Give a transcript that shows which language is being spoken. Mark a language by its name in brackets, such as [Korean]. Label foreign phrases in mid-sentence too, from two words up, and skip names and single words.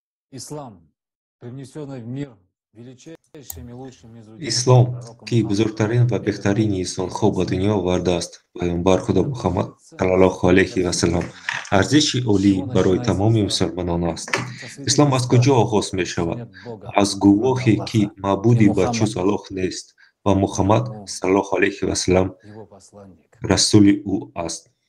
[Russian] Ислам, привнесенный в мир величайшими лучшими из людей, [Tajik] ислом [Russian] пророком [Tajik] ки бузургтарин ва беҳтарини инсонҳо ба дунё овардааст пайғамбар худо муҳаммад [Arabic] صلى الله عليه وسلم [Tajik] арзиши олӣ барои тамоми мусулмонон аст. Ислом аз куҷо оғоз мешавад? Аз гувохе ки маъбуди ба ҷуз Аллоҳ нест ва Муҳаммад [Arabic] صلى الله عليه وسلم [Tajik] расули ӯ аст.